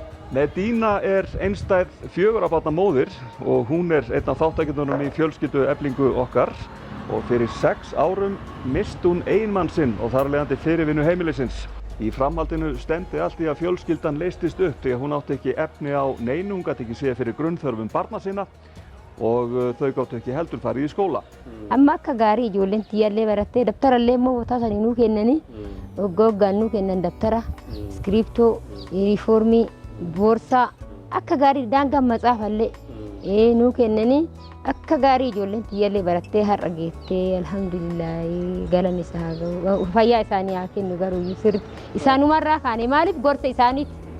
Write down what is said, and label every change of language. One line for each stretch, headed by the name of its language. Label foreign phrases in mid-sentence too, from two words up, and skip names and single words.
Icelandic: Medina einstæð 4 barna móðir og hún einn af þáttakendunum í fjölskyldueflingu okkar og fyrir 6 árum missti hún eiginmann sinn og þar af leiðandi fyrirvinnu heimilisins. Í framhaldinu stefndi allt í að fjölskyldan leystist upp því að hún átti ekki efni á neinu, hún gat ekki séð fyrir grunnþörfum barna sinna og þau gátu ekki heldur farið í skóla.
Oromo: Amma akka gaarii ijoolleen tiyyaallee barattee dabtarallee immoo botaa sanii nuu kennanii hoggaan nuu kennan dabtara, iskiriiptoo, yuunifoormii, boorsaa akka gaarii daangaan matsaafallee nuu kennanii akka gaarii ijoolleen tiyyaallee barattee har'a geettee alhamdulillaahi galan isaa ga'u fayyaa isaanii haa kennu garuu sirriitti isaanumarraa kaane maaliif gorsa isaaniiti